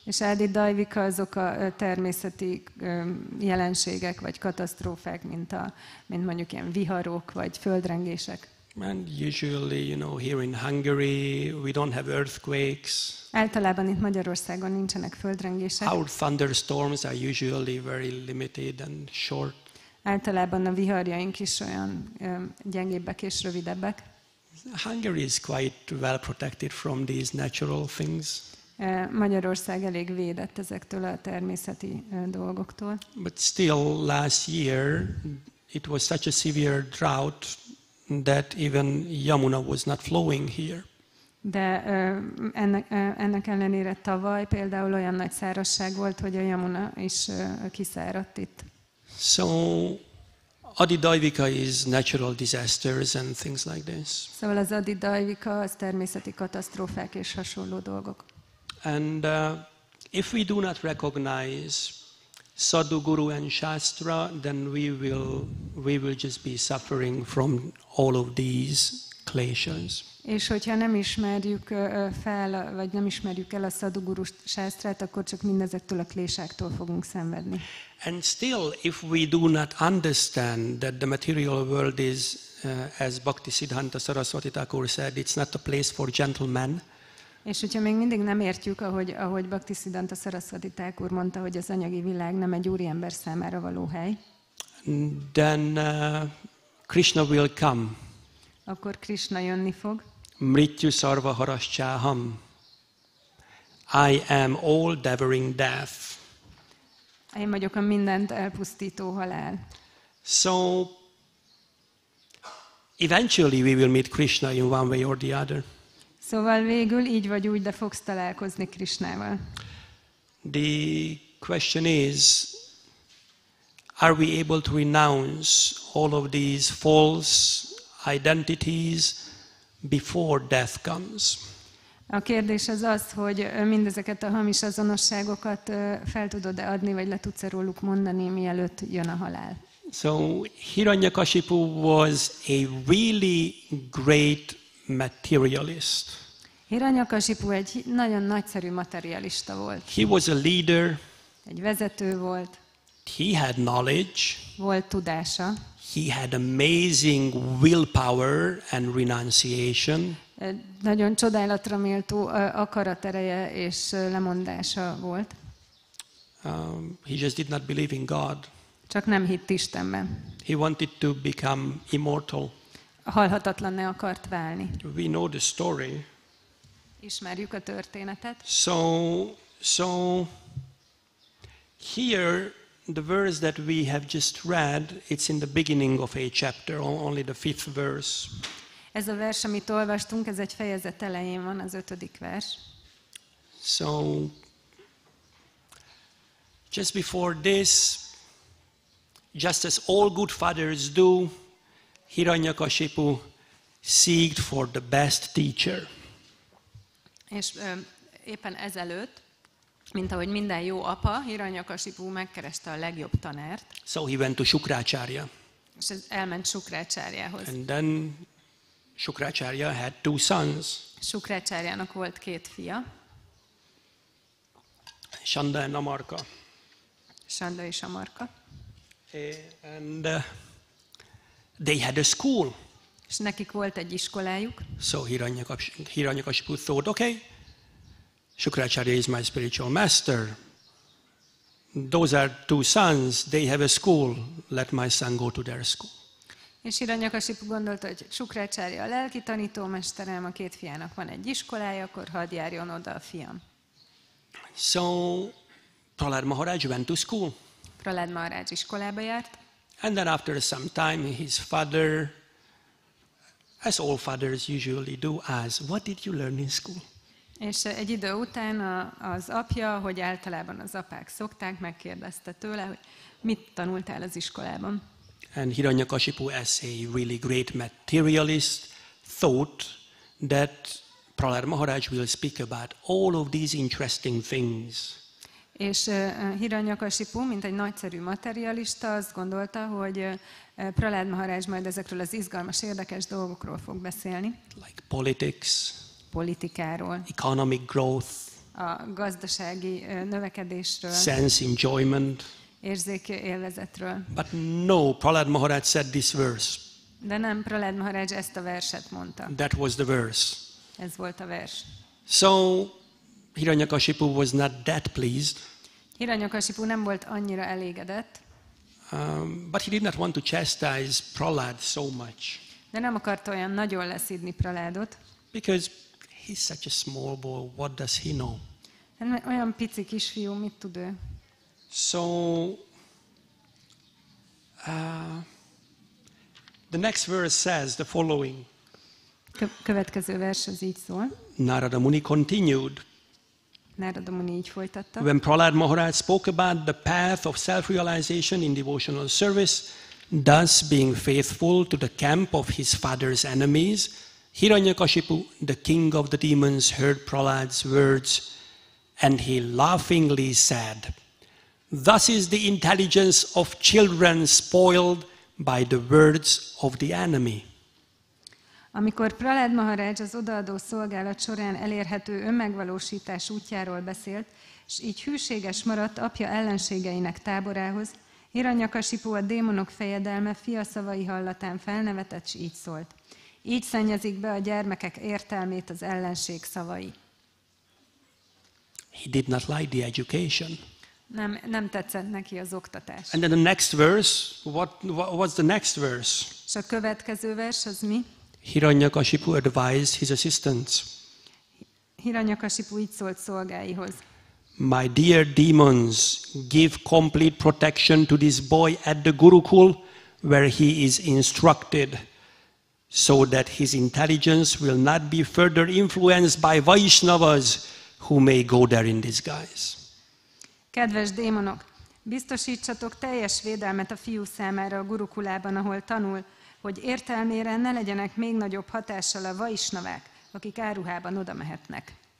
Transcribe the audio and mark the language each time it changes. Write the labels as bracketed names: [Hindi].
[Hungarian] És adidajvika azok a természeti jelenségek vagy katasztrófák, mint mondjuk ilyen viharok vagy földrengések. [English] And usually, here in Hungary, we don't have earthquakes. [Hungarian] Általában itt Magyarországon nincsenek földrengések. [English] Our thunderstorms are usually very limited and short. [Hungarian] Általában a viharjaink is olyan gyengébbek és rövidebbek. [English] Hungary is quite well protected from these natural things. [Hungarian] Magyarország elég védett ezektől a természeti dolgoktól. [English] But still, last year, it was such a severe drought that even Yamuna was not flowing here. [Hungarian] De ennek ellenére tavaly például olyan nagy szárazság volt, hogy a Yamuna is kiszáradt itt. [English] So, adidajvika is natural disasters and things like this. [Hungarian] Szóval az adidajvika az természeti katasztrófák és hasonló dolgok. [English] And if we do not recognize sadhu, guru and shastra, then we will just be suffering from all of these kleshas. [Hungarian] És hogyha nem ismerjük fel, vagy nem ismerjük el a sadhu, guru, sásztrát, akkor csak mindezektől a klésáktól fogunk szenvedni. [English] And still, if we do not understand that the material world is, as Bhaktisiddhanta Saraswati Thakur said, it's not a place for gentlemen. [Hungarian] És hogyha még mindig nem értjük, ahogy Bhaktisiddhanta Saraswati Thakur mondta, hogy az anyagi világ nem egy úriember számára való hely, [English] then Krishna will come. [Hungarian] akkor Krishna jönni fog. [Sanskrit] Mrityu sarva haraschaham. [English] I am all devouring death. [Hungarian] Én vagyok a mindent elpusztító halál. [English] So, eventually we will meet Krishna in one way or the other. [Hungarian] Szóval végül így vagy úgy, de fogsz találkozni Krishnával. [English] The question is, are we able to renounce all of these false identities before death comes? [Hungarian] A kérdés az, hogy mindezeket a hamis azonosságokat fel tudod-e adni, vagy le tudsz-e róluk mondani, mielőtt jön a halál? [English] So Hiranyakashipu was a really great materialist. [Hungarian] Hiranyakasipu egy nagyon nagyszerű materialista volt. [English] He was a leader. [Hungarian] Egy vezető volt. [English] He had knowledge. [Hungarian] Volt tudása. [English] He had amazing willpower and renunciation. [Hungarian] Nagyon csodálatra méltó akaratereje és lemondása volt. [English] He just did not believe in God. [Hungarian] Csak nem hitt Istenben. [English] He wanted to become immortal. [Hungarian] Halhatatlanná akart válni. [English] We know the story. [Hungarian] Ismerjük a történetet. [English] So here the verse that we have just read, it's in the beginning of a chapter, only the 5th verse. [Hungarian] Ez a vers, amit olvastunk, ez egy fejezet elején van, az 5. vers. [English] So just before this, just as all good fathers do, Hiranyakashipu seeked for the best teacher. [Hungarian] És éppen ezelőtt, mint ahogy minden jó apa, Hiranyakasipu megkereste a legjobb tanárt. [English] So he went to Shukracharya. [Hungarian] És elment Shukracharyahoz. [English] And then Shukracharya had 2 sons. [Hungarian] Shukracharyanak volt 2 fia. [English] Shanda and Amarka. [Hungarian] Shanda és Amarka. [English] And they had a school. [Hungarian] És nekik volt egy iskolájuk. [English] So Hiranyakashipu thought, okay, Shukracharya is my spiritual master. Those are 2 sons, they have a school, let my son go to their school. [Hungarian] És Hiranyakasipu gondolta, hogy Shukracharya a lelki tanítómesterem, a 2 fiának van egy iskolája, akkor hadd járjon oda a fiam. [English] So Prahlad Maharaj went to school. [Hungarian] Prahlad Maharaj iskolába járt. [English] And then after some time, his father, as all fathers usually do, asked, what did you learn in school? [Hungarian] És egy idő után az apja, hogy általában az apák szokták, megkérdezte tőle, hogy mit tanultál az iskolában. [English] And Hiranyakashipu, as a really great materialist, thought that Prahlad Maharaj will speak about all of these interesting things. [Hungarian] És Hiranyakasipu, mint egy nagyszerű materialista, azt gondolta, hogy Prahlad Maharaj majd ezekről az izgalmas, érdekes dolgokról fog beszélni. [English] Like politics, [Hungarian] politikáról, [English] economic growth, [Hungarian] a gazdasági növekedésről, [English] sense enjoyment. [Hungarian] Érzékélvezetről. [English] But no, Prahlad Maharaj said this verse. [Hungarian] De nem, Prahlad Maharaj ezt a verset mondta. [English] That was the verse. [Hungarian] Ez volt a vers. [English] So Hiranyakashipu was not that pleased. [Hungarian] Hiranyakasipu nem volt annyira elégedett. [English] But he did not want to chastise Prahlad so much. [Hungarian] De nem akarta olyan nagyon leszidni Prahládot. [English] Because he's such a small boy, what does he know? [Hungarian] Olyan pici kisfiú, mit tud ő? [English] So the next verse says the following. [Hungarian] Következő vers az így szól. [English] Narada Muni continued. [Hungarian] Narada Muni így folytatta. [English] When Prahlad Maharaj spoke about the path of self-realization in devotional service, thus being faithful to the camp of his father's enemies, Hiranyakashipu, the king of the demons, heard Prahlad's words, and he laughingly said, "Thus is the intelligence of children spoiled by the words of the enemy." [Hungarian] Amikor Prahlad Maharaj az odaadó szolgálat során elérhető önmegvalósítás útjáról beszélt, és így hűséges maradt apja ellenségeinek táborához, Hiranyakasipu, a démonok fejedelme, fia szavai hallatán felnevetett, s így szólt. Így szennyezik be a gyermekek értelmét az ellenség szavai. [English] He did not like the education. [Hungarian] Nem tetszett neki az oktatás. [English] And then the next verse, what's the next verse? [Hungarian] És a következő vers az mi? [English] Hiranyakashipu advised his assistants. [Hungarian] Hiranyakasipu így szólt szolgáihoz. [English] My dear demons, give complete protection to this boy at the Gurukul, where he is instructed, so that his intelligence will not be further influenced by Vaishnavas, who may go there in disguise. [Hungarian] Kedves démonok, biztosítsatok teljes védelmet a fiú számára a Gurukulában, ahol tanul, hogy értelmére ne legyenek még nagyobb hatással a vaisnavák, akik áruhában oda mehetnek.